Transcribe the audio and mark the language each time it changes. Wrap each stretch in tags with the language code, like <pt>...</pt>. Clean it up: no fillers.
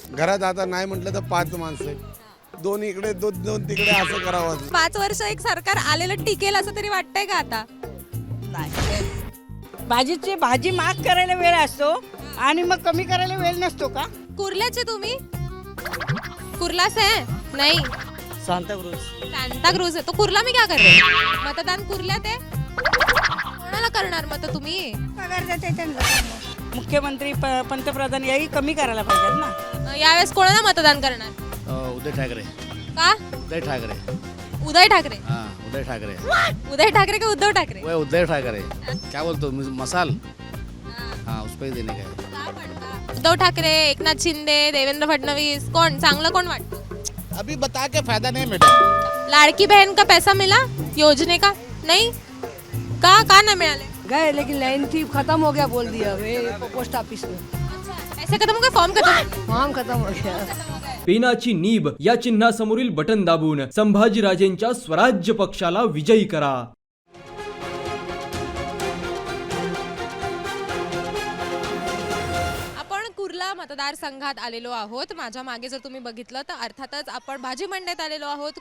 <mr>घरात आता नाही म्हटलं तर 5 माणसं आहेत. दोन इकडे दोन तिकडे असं करावं. 5 वर्ष एक सरकार आलेलं टिकेल असं तरी वाटतंय का आता? भाजीची भाजी महाग करायला वेळ असतो आणि मग कमी करायला वेळ नसतो का? कुर्ल्याचे तुम्ही?</mr> <hi>कुर्ला से है? नहीं, सांताक्रूज सांता क्रूज है. तो कुर्ला में क्या कर रहे हो?</hi> <mr>मतदान कुर्ल्यात आहे. कोणाला करणार मत तुम्ही? पगार देते त्यांना. मुख्यमंत्री पंतप्रधान याही कमी करायला पाहिजेत ना. यावेळेस कोणाला मतदान करणार? उदय ठाकरे. का? उदय ठाकरे. उदय ठाकरे.</mr> <hi>हाँ उदय ठाकरे.</hi> <mr>उदय ठाकरे का उद्धव ठाकरे?</mr> <hi>वह उदय ठाकरे. क्या बोलते हो मसाल? हाँ उस पर ही देने का है.</hi> <mr>उद्धव ठाकरे, एकनाथ शिंदे, देवेंद्र फडणवीस, कोण चांगलं कोण वाटतं?</mr> <hi>अभी बता के फायदा नहीं मैडम. लाडकी बहन का पैसा मिला योजने का? नहीं का</hi> <mr>ना मिळाले?</mr> <hi>गए लेकिन लाइन थी, खत्म हो गया बोल दिया वे पोस्ट ऑफिस में. पैसे खत्म हो गए, फॉर्म खत्म. फॉर्म खत्म हो गया.</hi> <mr>पेनाची नीब या चिन्हासमोरील बटन दाबून संभाजीराजेंच्या स्वराज्य पक्षाला विजयी करा. आपण कुर्ला मतदारसंघात आलेलो आहोत. माझ्या मागे जर तुम्ही बघितलं तर अर्थातच आपण भाजी मंडईत आलेलो आहोत.</mr>